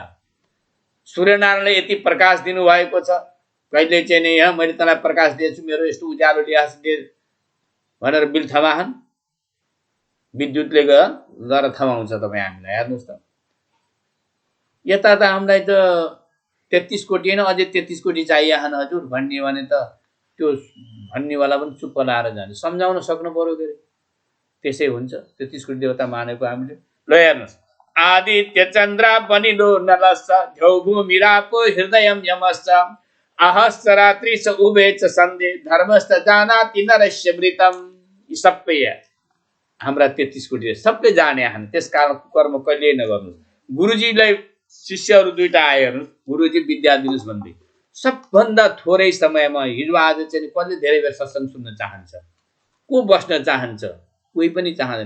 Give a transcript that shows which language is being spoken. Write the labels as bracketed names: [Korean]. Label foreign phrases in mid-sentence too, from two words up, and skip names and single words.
[Nepali] सूर्यनारायणले यति प्रकाश दिनुभएको छ, कहिले चाहिँ नि मैले तँलाई प्रकाश दिएछु, मेरो यस्तो उज्यालो ल्यास दे भनेर बिल थमाहन, विद्युतले गएर थमाउँछ तपाईँ हामीलाई। हेर्नुहोस् त, यता त हामीलाई त 33 कोटी होइन, अझै 33 कोटी चाहिएन हजुर भन्ने भने त त्यो भन्नेवाला पनि चुप्प लाएर जान्छ। सम्झाउन सक्नु पर्यो के अरे। त्यसै हुन्छ 33 कोटी देवता मानेको हामीले। ल हेर्नुहोस्, [Sanskrit] आदित्य चन्द्र बनिलो नलस्स ध्यौ भूमिरापो हृदयम यमस्स आहश्च रात्रि च उभे च सन्धे धर्मश्च जानाति नरस्य मृतम। [Nepali] यी सबै हाम्रा 33 कोटी सबै जाने हान। त्यसकारण कर्म कहिले नगर्नु। गुरुजीलाई शिष्यहरू दुईटा आए, हेर्नुहोस्, गुरुजी विद्या दिनुहोस् भन्दै सबभन्दा थोरै समयमा हिजो आज चाहिँ कसले धेरै बेर सत्सङ्ग सुन्न चाहन्छ, को बस्न चाहन्छ, कोही पनि चाहँदैन।